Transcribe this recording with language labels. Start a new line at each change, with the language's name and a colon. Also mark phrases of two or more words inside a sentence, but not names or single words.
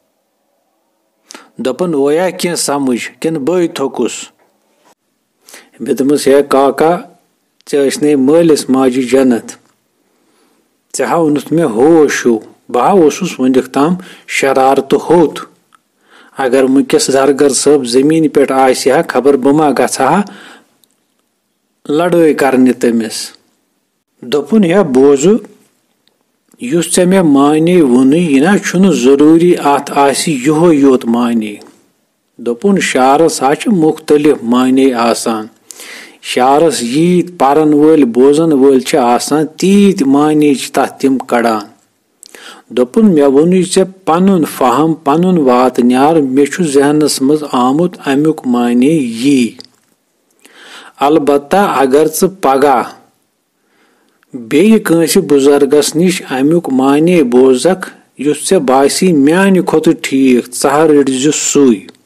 Kashmiri: दोपन ओया क्या समझ किन बई थोकुस मे दोपस हे काका चे मालिस माजी जन्नत ऐ हावनुत मे होश बह ओसुस वनिक ताम शरारत होत अगर वनकस जरगर सब जमीन पे आहा खबर बमा गहा लड़ाई करने तमिस दोपुन हे बोजु युस चे मे माने वुन यह छुन जरूरी अत आसी यो योत माने दोपुन शारस हा मुख्तलिफ माने आसान शारस यीत परन वल बोजन वल छ आसान तीत माने तथ तिम कड़ान दोपुन मे वुन चे पनुन फहम पनुन वात न्यार मे छु जहनस मज आमुत अमुक माने यी अलबत्ता अगर च पगह बेय कंस बुजुर्गस निश अमुक माने बोजक युस चे बासी म्यान खोत ठीक रज सुई